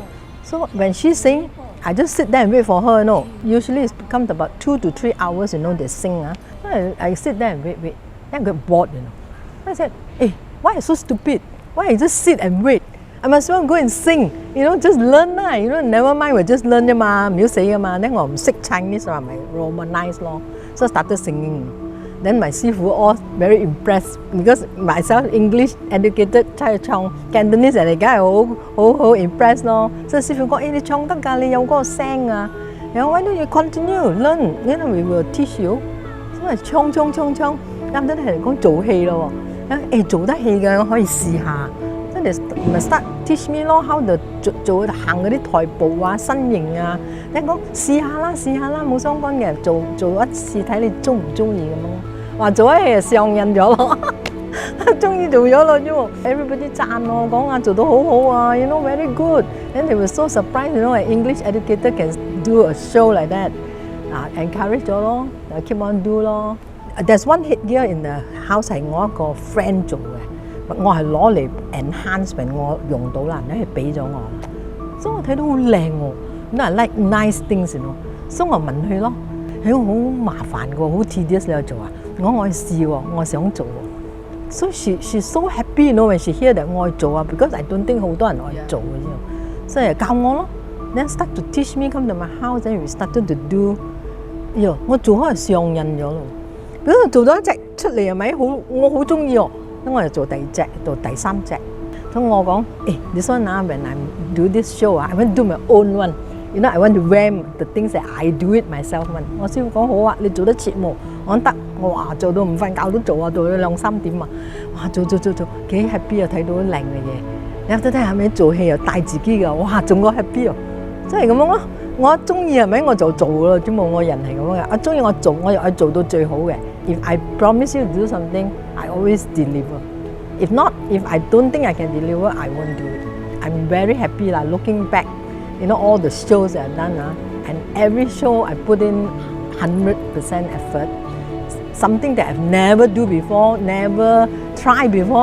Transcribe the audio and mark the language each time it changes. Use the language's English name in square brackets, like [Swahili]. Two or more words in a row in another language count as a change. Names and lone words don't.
[English] So when she sings, I just sit there and wait for her. Usually it becomes about 2 to 3 hours, they sing. I sit there and wait. Then I get bored, I said, hey, why I so stupid? Why I just sit and wait? I must well go and sing, just learn lah, never mind, we just learn [Cantonese] 啫嘛，唔要死噶嘛。 [English] then [Cantonese] 我唔識 Chinese 話咪 Romanize 咯 [English] ，so I started singing. Then my 師傅 all very impressed because myself English educated [Cantonese] 出去唱 Cantonese 人哋梗係好 impressed 咯。所以師傅講：你唱得㗎，你有嗰個聲啊。 [English] 然後 why don't you continue learn? We will teach you. [Cantonese] 所以唱，啱啱係講做戲咯喎。做得戲嘅可以試下。真係咪 [English] start teach me [Cantonese] 咯 ， [English] how to [Cantonese] 做行嗰啲台步啊、身形啊。你講試下啦，冇相干嘅，做一次睇你中唔中意咁咯。話做一戲就上癮咗咯，終於做咗咯啫喎。 [English] Everybody [Cantonese] 讚我講啊，做到好好啊 [English] ，very good。And they were so surprised, an English educator can do a show like that. Encourage [Cantonese] 咗咯 [English] ，keep on do [Cantonese] 咯。 [English] There's one headgear in the house [Cantonese] 係我一個 friend 做嘅。我係攞嚟 enhancement， 我用到啦，人哋俾咗我，所以我睇到好靚喎。 [English] I like nice things， [Cantonese] 所以我問佢咯，好麻煩嘅喎，好 tedious 你做啊？我去試喎，我想做喎。 [English] So she's so happy when she hear that [Cantonese] 我去做啊 [English] ，because I don't think [Cantonese] 好多人去做嘅啫，所以教我咯。 [English] Then start to teach me, come to my house, then we started to do。 [Cantonese] 我做開上癮咗咯。咁做咗一隻出嚟係咪我好中意喎？咁我就做第二隻，到第三隻。咁我講 [English] ，this one when I do this show I want to do my own one. I want to wear the things that I do it myself [Cantonese] 我師傅講好啊，你做得切冇？我講得，我話做到唔瞓覺都做啊，做到2、3點啊，哇做，幾 happy 啊！睇到靚嘅嘢，你睇睇下咪做戲又帶自己㗎，哇仲個 happy 啊！真係咁樣咯。我中意係咪我就做咯，只冇我人係咁樣嘅。我中意我做，我又係做到最好嘅。 [English] If I promise you to do something, I always deliver. If not, if I don't think I can deliver, I won't do it. I'm very happy lah. Looking back, all the shows I've done, and every show I put in 100% effort. Something that I've never do before, never tried before.